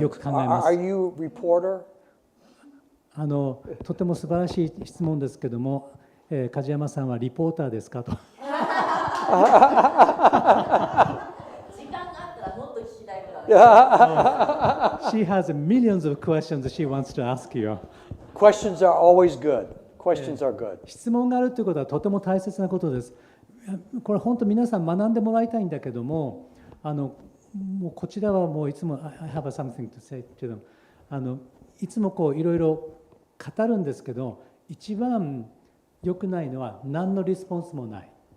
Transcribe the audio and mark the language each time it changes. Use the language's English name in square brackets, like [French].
[Japanese] よく考えます。 [English] Are you a reporter? [Japanese] とても素晴らしい質問ですけども、梶山さんはリポーターですかと。時間があったらもっと聞きたいことある。 [English] She has millions of questions she wants to ask you. Questions are always good. Questions are good. [Japanese] 質問があるということはとても大切なことです。これ本当皆さん学んでもらいたいんだけども、もうこちらはもういつも [English] I have something to say to them。 [Japanese] いつもこういろいろ語るんですけど、一番良くないのは何のリスポンスもない。